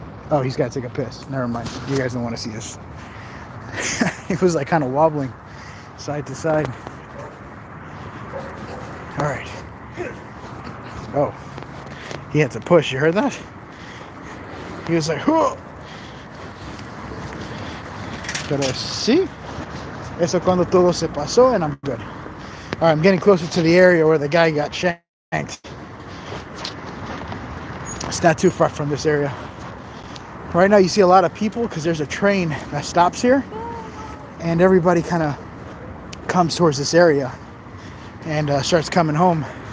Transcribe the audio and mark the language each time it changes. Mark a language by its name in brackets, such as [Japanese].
[English] Oh, he's got to take a piss. Never mind. You guys don't want to see this. He was like kind of wobbling side to side. All right. Oh, he had to push. You heard that? He was like, whoa. [Spanish] Pero sí, eso cuando todo se pasó, [English] and I'm good. All right, I'm getting closer to the area where the guy got shanked. It's not too far from this area. Right now you see a lot of people because there's a train that stops here, and everybody kind of comes towards this area and starts coming home.